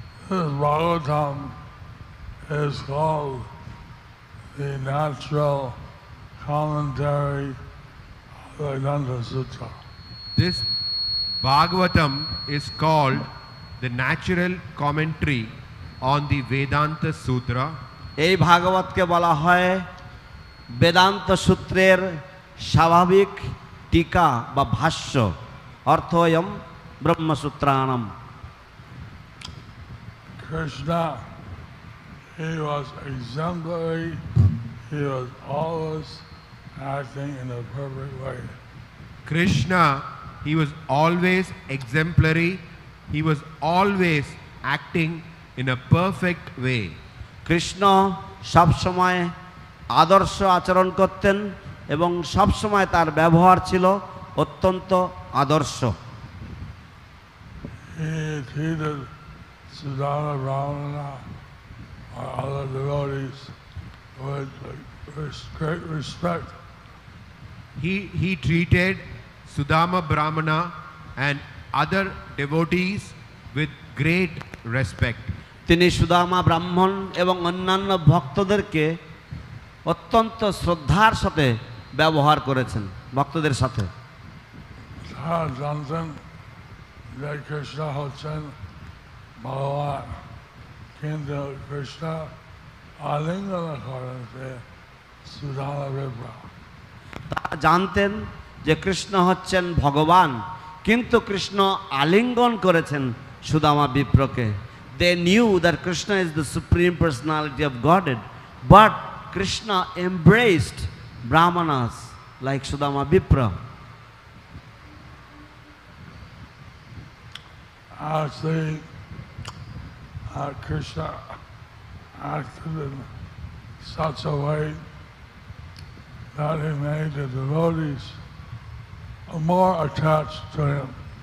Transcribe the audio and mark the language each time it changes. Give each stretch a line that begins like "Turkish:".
English: This Bhagavatam is called the natural commentary of the Vedanta Sutra. This Bhagavatam is called the natural commentary on the Vedanta Sutra.
Bangla: এই ভাগবতকে বলা হয় বেদান্ত সূত্রের স্বাভাবিক টিকা বা ভাষ্য।
Sanskrit: অর্থয়ম ব্রহ্মসূত্রাণম।
English: Krishna, he was exemplary, he was always acting in a perfect way. Krishna, he was always exemplary, he was always acting in a perfect way.
Bangla: Krishna সবসময় আদর্শ আচরণ করতেন এবং সবসময় তার ব্যবহার ছিল অত্যন্ত আদর্শ।
English: He treated Sudama Brahmana or other devotees with great respect. He treated Sudama Brahmana and other devotees with great respect.
Bangla: তিনি সুদামা ব্রাহ্মণ এবং অন্যান্য ভক্তদেরকে অত্যন্ত শ্রদ্ধার সাথে ব্যবহার করেছেন ভক্তদের সাথে। তারা জানতেন যে কৃষ্ণ হচ্ছেন ভগবান, কিন্তু কৃষ্ণ আলিঙ্গন করেন সুদামা বিপ্র। তারা জানতেন যে কৃষ্ণ হচ্ছেন ভগবান, কিন্তু কৃষ্ণ আলিঙ্গন করেছেন Sudama বিপ্রকে।
English: They knew that Krishna is the supreme personality of Godhead, but Krishna embraced Brahmanas like Sudama Vipra. Actually, Krishna acted in such a way that he made the devotees more attached to him.